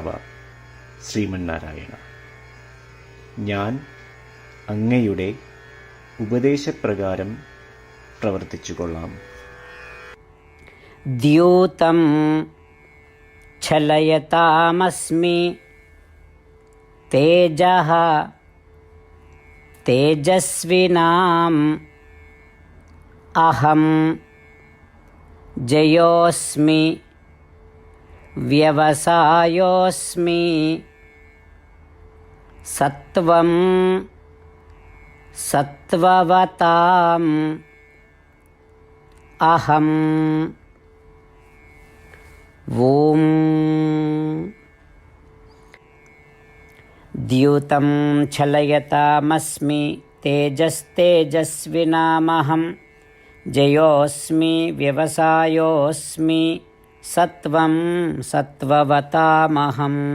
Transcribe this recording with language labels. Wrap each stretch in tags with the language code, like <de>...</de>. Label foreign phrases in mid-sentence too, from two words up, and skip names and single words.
<ml>ശ്രീമന്നാരായണ, ഞാൻ അങ്ങയുടെ ഉപദേശപ്രകാരം പ്രവർത്തിച്ചുകൊള്ളാം.</ml> <sa>ദ്യൂതം ഛലയതാമസ്മി തേജഃ തേജസ്വിനാം അഹം जयोऽस्मि व्यवसायोऽस्मि सत्वं सत्ववताम् अहम् ॐ द्यूतं छलयतामस्मि तेजस्तेजस्विनामहं जयोऽस्मि व्यवसायोऽस्मि सत्वं सत्ववतामहं</sa>